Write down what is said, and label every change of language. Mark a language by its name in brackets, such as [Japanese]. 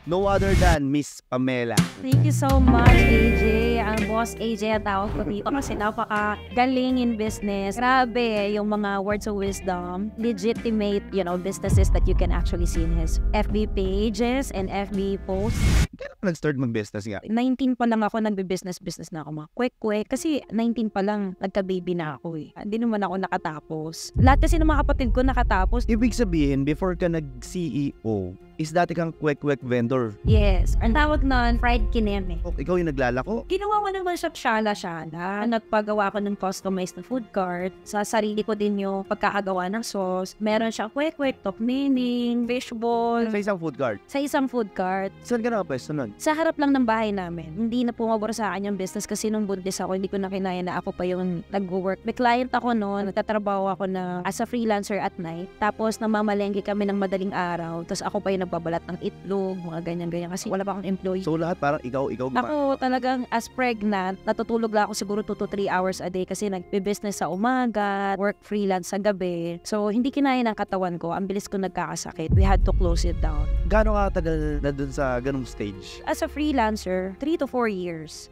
[English] No other than Miss Pamela. Thank you so much, [Filipino] AJ. Ang boss AJ ang tawag ko dito kasi napaka-galing in business. Grabe yung mga [English] words of wisdom. Legitimate, businesses that you can actually see in his FB pages and FB posts. [Filipino] Kailan ka nag-start mag-business nga? 19 pa lang ako nagbe-business na ako mga kwek-kwek. Kasi 19 pa lang nagka-baby na ako eh. Hindi naman ako nakatapos. Lahat kasi ng mga kapatid ko nakatapos. Ibig sabihin, before ka nag-CEO, is dati kang kwek-kwek vendor. Yes. Ang tawag nun, fried kineme. Ikaw yung naglalako? Ginawa ko naman siya syala-syala. Nagpagawa ko ng customized na food cart. Sa sarili ko din yung pagkakagawa ng sauce. Meron siya kwek-kwek, tokmening, fishball. Sa isang food cart? Sa isang food cart. Saan ka nakapwesto nun? Sa harap lang ng bahay namin. Hindi na pumabor sa akin yung business kasi nung buntis ako, hindi ko na kinaya na ako pa yung nag-work. May client ako noon, nagtatrabaho ako na [English] as a freelancer at night. [Filipino] Tapos namamalengke kami ng madaling araw. Tapos ako pa yung nagbabalat ng itlog, mga ganyan-ganyan. Kasi wala pa akong employee. So lahat parang ikaw ba? Ako talagang as pregnant, natutulog lang ako siguro [English] 2 to 3 hours a day [Filipino] kasi nagbe-business sa umaga, work freelance sa gabi. So hindi kinaya ng katawan ko. Ang bilis ko nagkakasakit. [English] We had to close it down. [Filipino] Gaano katagal na dun sa ganung stage? [English] As a freelancer, 3 to 4 years.